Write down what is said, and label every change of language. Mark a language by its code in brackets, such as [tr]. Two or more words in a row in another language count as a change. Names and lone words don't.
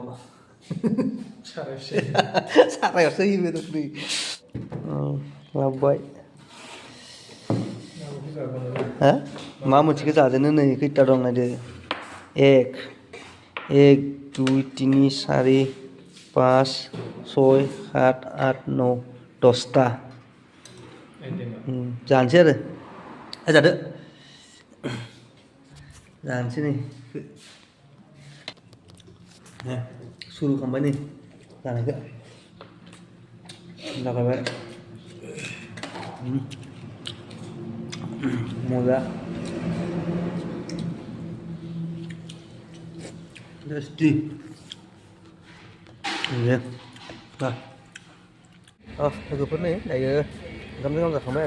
[brx] सारायावसो होयो बेदर नै लाबोबाय हा मा मोनसेखौ जाजेनो नै खैथा दं नायदो एक दुइ तिनि सारि पाँच छय सात आठ नौ 10टा जानोसै आरो जादो जानोसै नै सुरु खालामबाय नै जानायखौ जागायबाय मजा टेस्टि दे लोगोफोर नै दायो ओंखामजों जाखांबाय